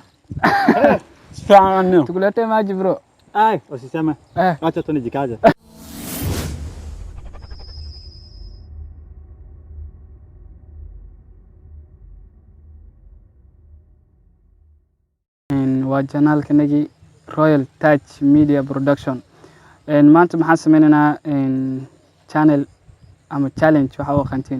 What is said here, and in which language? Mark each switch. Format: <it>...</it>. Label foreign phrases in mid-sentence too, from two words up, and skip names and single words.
<sw>Sana. Tukulete maji bro. Usiseme. Eh. Acha tu nijikaze.</sw> <so>Waa channel-kanagii Royal Touch Media Production. Maanta maxaan sameynaynaa channel ama challenge waxa uu qantiin.</so>